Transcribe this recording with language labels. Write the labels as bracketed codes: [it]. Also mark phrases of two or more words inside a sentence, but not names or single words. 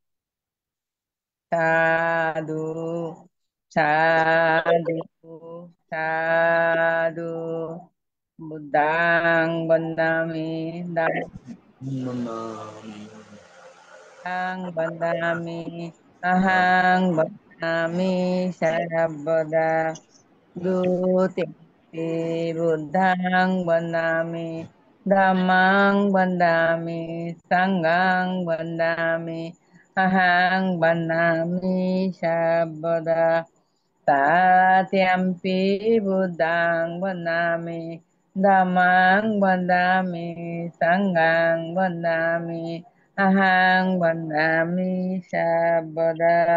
[pi] সাধু সাধু সাধু। বুদ্ধাং বন্দামি ধম্মাং বন্দামি অহং বন্দামি সর্বদা। Dutiampi Buddhang Bandami Dhammang Bandami Sanghang Bandami Ahang Bandami Sabada Tatiampi Buddhang Bandami Dhammang Bandami Sanghang Bandami Ahang Bandami Sabada